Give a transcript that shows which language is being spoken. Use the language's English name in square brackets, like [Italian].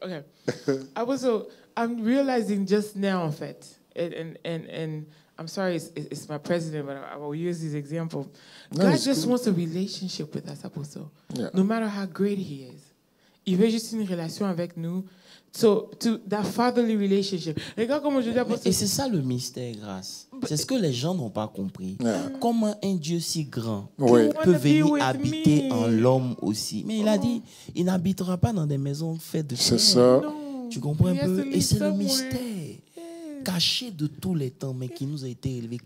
[English] Okay, Apostle, I'm realizing just now, [French] en fait, [English] and I'm sorry, it's my president, but I will use this example. No, God just wants a relationship with us, Apostle. No matter how great He is. [French] Il veut juste une relation avec nous. [English] So, to that fatherly relationship. [French] Regarde comment je dis, Apostle. Et c'est ça le mystère, grâce. C'est ce que les gens n'ont pas compris. Comment un Dieu si grand peut venir habiter en l'homme aussi. Mais il a dit, il n'habitera pas dans des maisons faites de pierre. C'est ça. Tu comprends un peu? Et c'est le mystère caché de tous les temps, mais qui nous a été élevé.